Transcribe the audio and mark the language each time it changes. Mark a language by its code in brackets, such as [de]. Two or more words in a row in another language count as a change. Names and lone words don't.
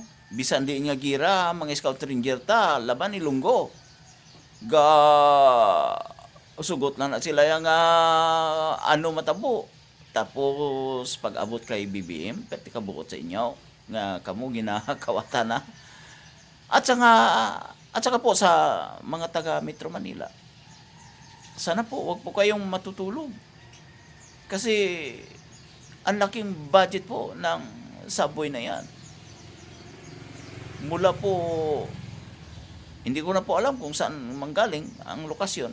[hil] Bisan di nga gira, mga scout ranger ta, laban ni Lunggo. Sugot na sila yung matabo. Tapos pag abot kay BBM, pati kabukot sa inyo nga kamo ginakawata na. [tl] At saka po sa mga taga Metro Manila, sana po wag po kayong matutulog. Kasi ang laking budget po ng subway na yan. Mula po, hindi ko na po alam kung saan manggaling ang lokasyon.